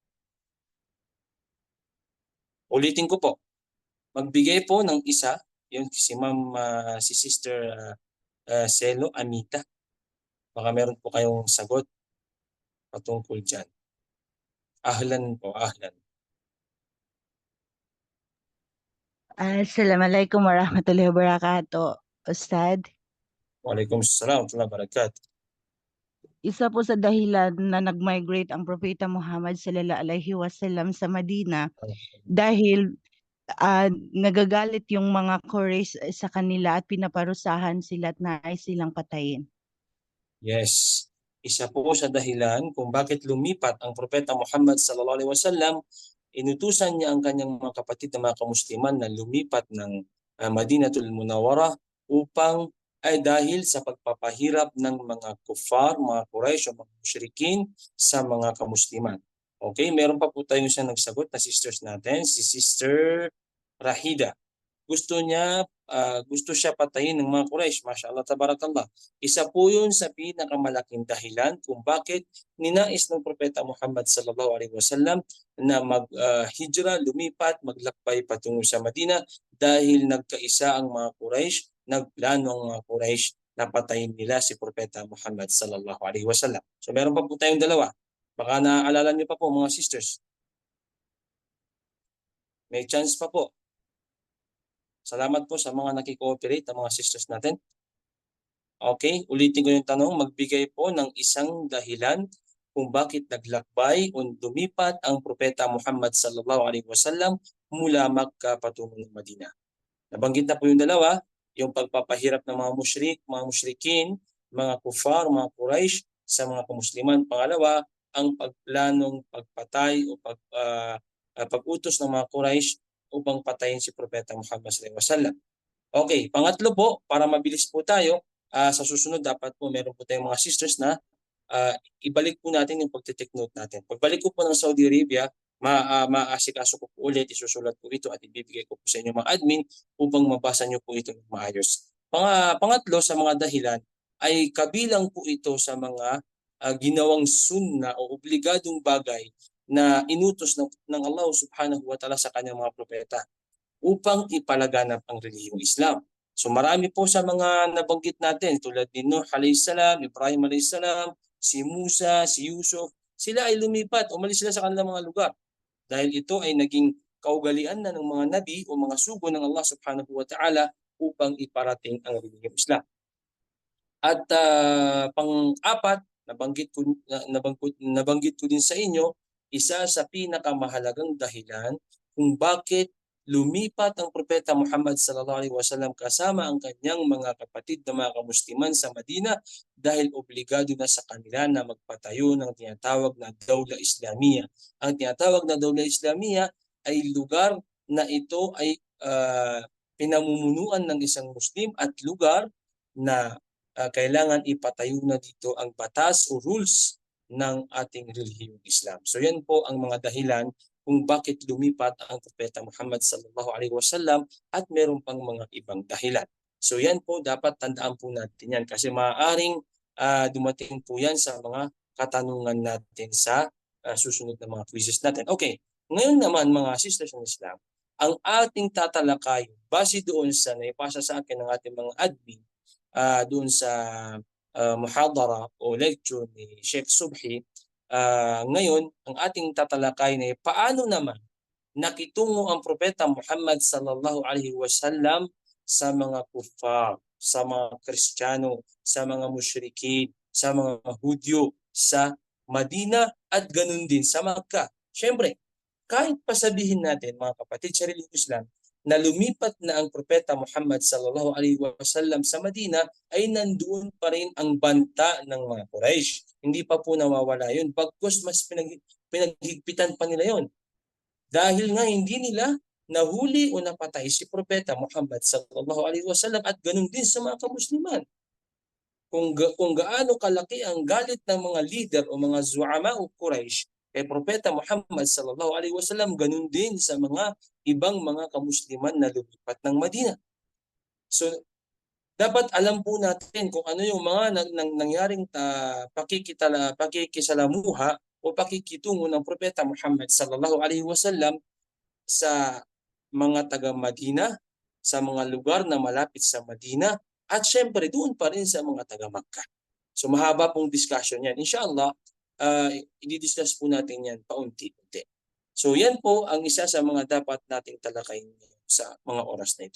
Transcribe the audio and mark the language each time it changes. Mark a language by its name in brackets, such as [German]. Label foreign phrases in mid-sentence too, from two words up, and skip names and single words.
[Filipino] Ulitin ko po, magbigay po ng isa, yung si Ma'am, si Sister Celo Amita. Baka meron po kayong sagot patungkol dyan. Ahlan po, ahlan. [Arabic] السلام عليكم ورحمة الله وبركاته، أستاذ. وعليكم السلام ورحمة الله وبركاته. [Filipino] Isa po sa dahilan na nag-migrate ang Propeta Muhammad [Arabic] صلى الله عليه وسلم [Filipino] sa Madina dahil nagagalit yung mga Quraysh sa kanila at pinaparusahan sila at nais silang patayin. Yes. Isa po sa dahilan kung bakit lumipat ang Propeta Muhammad [Arabic] صلى الله عليه وسلم, [Filipino] inutusan niya ang kanyang mga kapatid na mga kamusliman na lumipat ng Madinatul Munawwarah upang ay dahil sa pagpapahirap ng mga kuffar, mga Quraysh o mga musyrikin sa mga kamusliman. Okay, meron pa po tayong isang nagsagot na sisters natin, si Sister Rahida. Gusto siya patayin ng mga Quraysh, [Arabic] ما شاء الله تبارك الله. [Filipino] Isa po yun sa pinakamalaking dahilan kung bakit ninais ng Propeta Muhammad [Arabic] صلى الله عليه وسلم [Filipino] na mag-hijra, lumipat, maglakbay patungo sa Madina dahil nagkaisa ang mga Quraysh, nagplano ang mga Quraysh na patayin nila si Propeta Muhammad [Arabic] صلى الله عليه وسلم. [Filipino] So meron pa po tayong dalawa. Baka naaalala niyo pa po mga sisters. May chance pa po. Salamat po sa mga nakikooperate, ang mga sisters natin. Okay, ulitin ko yung tanong, magbigay po ng isang dahilan kung bakit naglakbay o lumipat ang Propeta Muhammad [Arabic] صلى الله عليه وسلم [Filipino] mula Makkah patungo ng Madina. Nabanggit na po yung dalawa, yung pagpapahirap ng mga musyrik, mga musyrikin, mga kufar, mga Quraysh sa mga kamusliman. Pangalawa, ang pagplanong pagpatay o pag-utos ng mga Quraysh upang patayin si Propeta Muhammad [Arabic] صلى الله عليه وسلم. [Filipino] Okay, pangatlo po, para mabilis po tayo, sa susunod dapat po meron po tayong mga sisters na ibalik po natin yung pagte-take note natin. Pagbalik ko po ng Saudi Arabia, maasikaso ko po ulit, isusulat po ito at ibibigay ko po sa inyo mga admin upang mabasa nyo po ito ng maayos. Pangatlo sa mga dahilan ay kabilang po ito sa mga ginawang sunna o obligadong bagay na inutos ng Allah [Arabic] سبحانه وتعالى [Filipino] sa kanyang mga propeta upang ipalaganap ang relihiyong Islam. So marami po sa mga nabanggit natin tulad ni Nuh [Arabic] عليه السلام, [Filipino] Ibrahim [Arabic] عليه السلام, [Filipino] si Musa, si Yusuf, sila ay lumipat, umalis sila sa kanilang mga lugar. Dahil ito ay naging kaugalian na ng mga nabi o mga sugo ng Allah [Arabic] سبحانه وتعالى [Filipino] upang iparating ang relihiyong Islam. At pang-apat, nabanggit ko din sa inyo, isa sa pinakamahalagang dahilan kung bakit lumipat ang propeta Muhammad [Arabic] صلى الله عليه وسلم [Filipino] kasama ang kanyang mga kapatid na mga kamusliman sa Madina dahil obligado na sa kanila na magpatayo ng tinatawag na [Arabic] دولة إسلامية. [Filipino] Ang tinatawag na [Arabic] دولة إسلامية [Filipino] ay lugar na ito ay pinamumunuan ng isang Muslim at lugar na kailangan ipatayo na dito ang batas o rules ng ating relihiyong Islam. So yan po ang mga dahilan kung bakit lumipat ang propeta Muhammad [Arabic] صلى الله عليه وسلم [Filipino] at meron pang mga ibang dahilan. So yan po, dapat tandaan po natin yan kasi maaaring dumating po yan sa mga katanungan natin sa susunod na mga quizzes natin. Okay, ngayon naman mga sisters ng Islam, ang ating tatalakay base doon sa naipasa sa akin ng ating mga admin doon sa muhadara o lecture ni Sheikh Subhi. Ngayon, ang ating tatalakay na paano naman nakitungo ang propeta Muhammad [Arabic] صلى الله عليه وسلم [Filipino] sa mga kuffar, sa mga Kristiyano, sa mga musyrikin, sa mga Hudyo sa Madina at ganun din sa Makkah. Siyempre, kahit pasabihin natin mga kapatid sa relihiyong Islam na lumipat na ang propeta Muhammad [Arabic] صلى الله عليه وسلم [Filipino] sa Madina, ay nandoon pa rin ang banta ng mga Quraysh. Hindi pa po nawawala yun. Bagkus mas pinaghigpitan pa nila yon. Dahil nga hindi nila nahuli o napatay si propeta Muhammad [Arabic] صلى الله عليه وسلم [Filipino] at ganun din sa mga kamusliman. Kung gaano kalaki ang galit ng mga leader o mga zuama o Quraysh kay propeta Muhammad [Arabic] صلى الله عليه وسلم, [Filipino] ganun din sa mga ibang mga kamusliman na lumipat ng Madina. So dapat alam po natin kung ano yung mga nangyaring pakikisalamuha o pakikitungo ng propeta Muhammad [Arabic] صلى الله عليه وسلم [Filipino] sa mga taga Madina, sa mga lugar na malapit sa Madina, at syempre doon pa rin sa mga taga Makkah. So mahaba pong discussion yan. Inshallah, i-discuss po natin yan paunti-unti. So yan po ang isa sa mga dapat nating talakayin sa mga oras na ito.